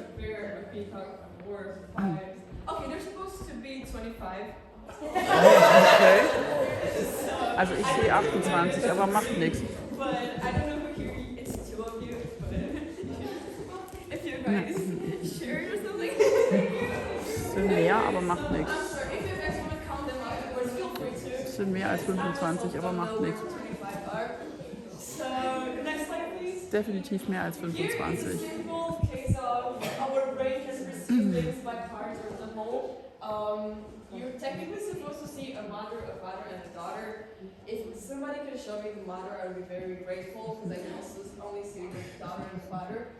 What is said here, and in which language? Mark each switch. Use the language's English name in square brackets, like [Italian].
[English] Okay, they're supposed to be 25. Okay. [German] Also ich sehe 28, aber macht nichts. [English] But I don't know who here, it's two of you, but if you guys shared or something. [German] Es sind mehr, aber macht nichts. [English] I'm sorry, if you guys want to count them afterwards, feel free to. [German] Es sind mehr als 25, aber macht nichts. [English] So, next slide please. [German] Definitiv mehr als [English] Here is a [German] 25. [English] simple case of our brain has received things by parts or the whole. You're technically supposed to see a mother, a father, and a daughter. If somebody can show me the mother, I would be very grateful because I can also only see the daughter and the father.